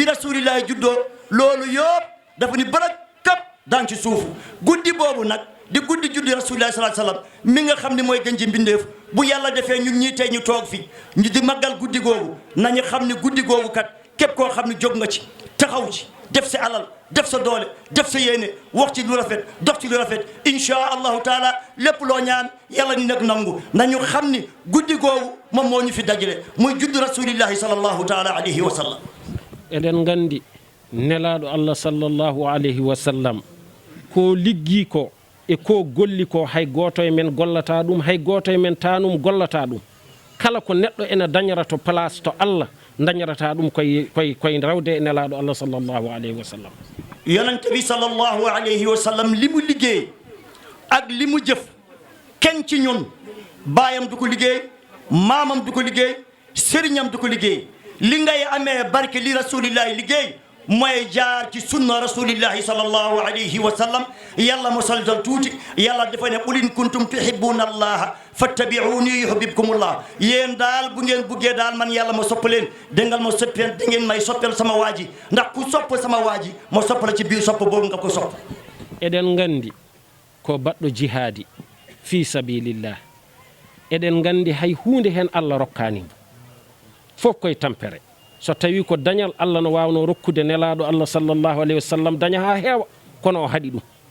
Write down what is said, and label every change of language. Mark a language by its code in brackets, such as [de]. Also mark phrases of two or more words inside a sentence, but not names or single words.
[wo] rasulillahi juddoo loolu yëpp dafa ni barak kap daan ci suufu guddi boobu nag di guddi juddi [ar] رسول الله صلى الله عليه وسلم [wo] mi nga xam ne mooy gën ji mbindeef bu yàlla defee ñun ñii tey ñu toog fi ñu di màggal guddi googu nañu xam ne guddi googu kat képp koo xam ne jóg nga ci taxaw ci def sa alal def sa doole def sa yéene wax ci lu rafet dox ci lu rafet [ar] إن شاء الله تعالى [wo] lépp loo ñaan yàlla ni nag nangu nañu xam ni guddi googu moom moo ñu fi dajale muy juddi [ar] رسول الله صلى الله تعالى عليه وسلم [ff] eɗen gandi nelaɗo Allah [ar] صلى الله عليه وسلم [ff] ko liggi ko e ko golli ko hay goto e men gollata ɗum hay goto e men tanum gollata ɗum kala ko neɗɗo ene dañara to place to Allah dañarata ɗum koye rawde e nelaɗo Allah [ar] صلى الله عليه وسلم [wo] yonente bi [ar] صلى الله عليه وسلم [wo] li mu liggéey ak li mu jëf kenn ci ñun baayam du ko liggéey maamam du ko liggéey sëriñam du ko liggéey li ngay amee barke li rasulillahi liggéey mooy jaar ci sunna [ar] رسول الله صلى الله عليه وسلم [wo] yàlla mo saldal tuuti yàlla dafa ne [ar] قل إن كنتم تحبون الله فاتبعوني يحببكم الله [wo] yéen daal bu ngeen buggee daal man yàlla ma sopp leen dangal ma soppeen da ngeen may soppel sama waaji ndax ku sopp sama waaji ma soppala ci biir sopp boobu nga ko sopp [ff] eɗen gandi ko baɗɗo jihadi [ar] في سبيل الله [ff] eɗen gandi hay hunde hen Allah rokkanimo fof koye tampere so tawi ko dañal Allah no wawno rokkude nelaɗo Allah [ar] صلى الله عليه وسلم [ff] daña ha heewa kono o haɗi ɗum